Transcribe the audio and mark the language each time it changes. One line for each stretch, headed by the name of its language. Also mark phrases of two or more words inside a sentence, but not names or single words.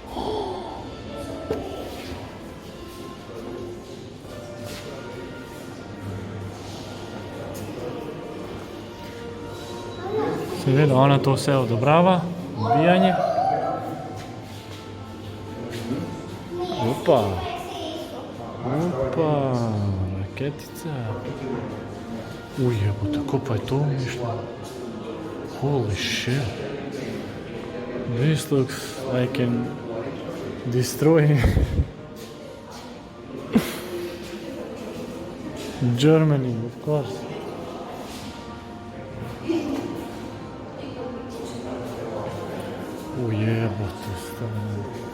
Slovenian: Seveda, ona to vse odobrava, ubijanje. Opa, raketica. Ujebo, tako pa je to umišljeno.
English: Holy shit. This looks like an destroy Germany, of course.
Slovenian: Ujebote, stavljeno.